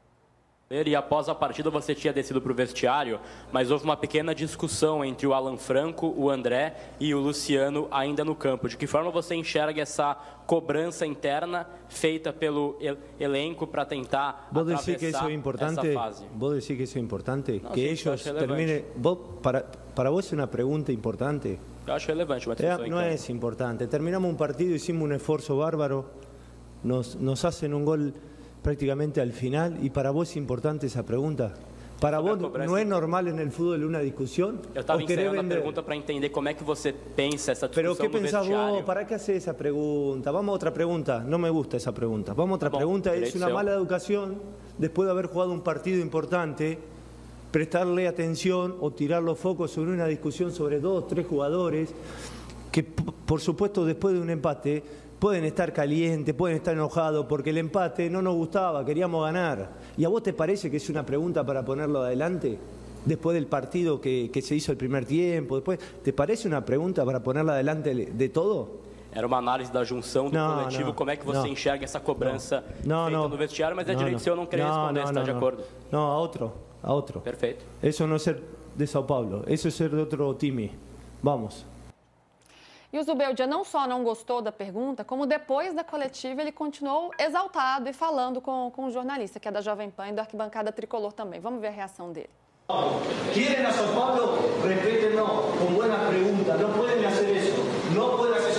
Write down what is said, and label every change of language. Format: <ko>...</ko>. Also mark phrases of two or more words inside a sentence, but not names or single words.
<pt>E após a partida você tinha descido para o vestiário, mas houve uma pequena discussão entre o Alan Franco, o André e o Luciano ainda no campo. De que forma você enxerga essa cobrança interna feita pelo elenco para tentar atravessar essa fase?</pt> <es>¿Vos decís que eso es importante? No, que ellos terminen... Para vos es una pregunta importante.</es> <pt>Eu acho relevante uma discussão.</pt> <es>No es importante. Terminamos un partido, hicimos un esfuerzo bárbaro, nos hacen un gol prácticamente al final, y para vos es importante esa pregunta. Para vos</es> <pt>não é normal no futebol uma discussão? Eu estava encerrando a pergunta para entender como é que você pensa essa discussão no vestiário.</pt> <es>Pero ¿qué pensás vos? ¿Para qué haces esa pregunta? Vamos a otra pregunta. No me gusta esa pregunta. Vamos a otra pregunta. Es una mala educación, después de haber jugado un partido importante, prestarle atención o tirar los focos sobre una discusión sobre 2 o 3 jugadores que, por supuesto, después de un empate pueden estar calientes, pueden estar enojados porque el empate no nos gustaba, queríamos ganar. ¿Y a vos te parece que es una pregunta para ponerlo adelante? Después del partido que se hizo el primer tiempo, después, ¿te parece una pregunta para ponerla adelante de todo?</es> <pt>Era uma análise da junção do coletivo, como é que você enxerga essa cobrança feita no vestiário, mas é direito seu não querer responder, está de acordo?</pt> <es>No, a otro.</es> <pt>Perfeito.</pt> <es>Eso no es ser de São Paulo, eso es ser de otro time. Vamos.</es> <pt>E o Zubeldia não só não gostou da pergunta, como depois da coletiva ele continuou exaltado e falando com o jornalista, que é da Jovem Pan e da Arquibancada Tricolor também. Vamos ver a reação dele.</pt> <es>¿Quieren a São Paulo? Respétenlo con buenas preguntas. No pueden hacer eso. No pueden</es>